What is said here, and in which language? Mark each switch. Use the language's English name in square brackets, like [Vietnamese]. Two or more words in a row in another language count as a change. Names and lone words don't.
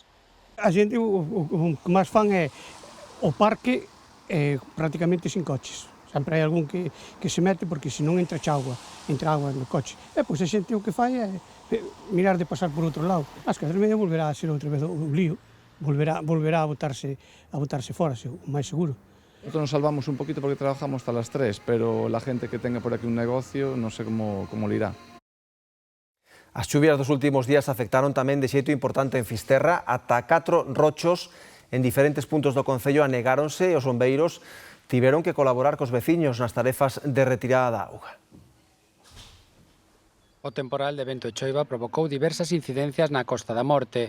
[Galician] A xente o que máis fan é o parque prácticamente sin coches. Sempre hai algún que se mete porque se non entra agua no coche. E pois a xente o que fai é mirar de pasar por outro lado. As 4:30 volverá a ser outra vez un lío. Volverá a botarse fora, o máis seguro. [Spanish] Nosotros nos salvamos un poquito porque trabajamos hasta las 3, pero la gente que tenga por aquí un negocio no sé cómo le irá. [Galician] As chuvias dos últimos días afectaron tamén de xeito importante en Fisterra. Ata 4 rochos en diferentes puntos do concello anegáronse e os bombeiros tiveron que colaborar cos veciños nas tarefas de retirada da auga. O temporal de vento e choiva provocou diversas incidencias na Costa da Morte.